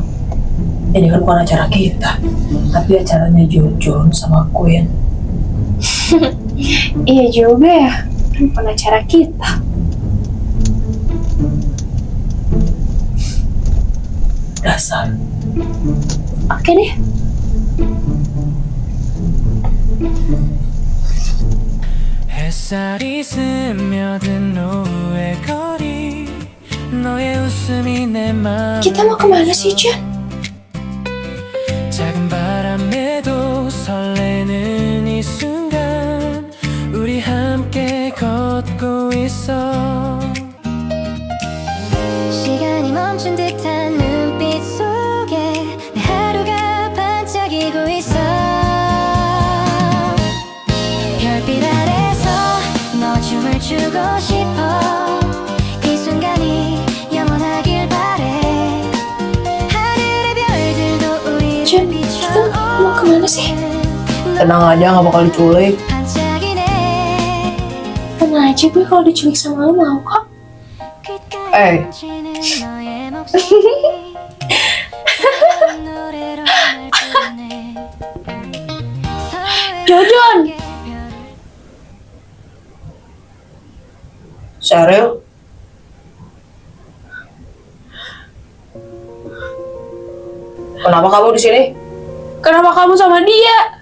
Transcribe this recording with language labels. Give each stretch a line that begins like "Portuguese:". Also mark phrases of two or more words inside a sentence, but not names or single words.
Indonesian: Ini kan bukan acara kita, tapi acaranya Jojon sama Queen. Iya juga ya, kan bukan acara kita. Dasar. Oke deh.
Korean: 햇살이 스며든 오후의 거리 너의 웃음이 내 맘을
Indonesian: Kita mau kemana sih, Jan?
Korean: 작은 바람에도 설레는 이 순간 우리 함께 걷고 있어 시간이 멈춘 듯한 눈빛 속에 내 하루가 반짝이고 있어 별빛 아래서 너 춤을 추고 싶어 이 순간이 영원하길 바래 하늘의 별들도 우리를
Indonesian: Jan, kita mau kemana sih? Tenang aja, gak bakal diculik.
Korean: 반짝이네
Indonesian: Tenang aja, gue kalau diculik sama lo mau kok. Eh.
Korean: 너의 목소리 노래로 날 꺼내
Indonesian: Jojon! Cheryl? Kenapa kamu di sini? Kenapa kamu sama dia?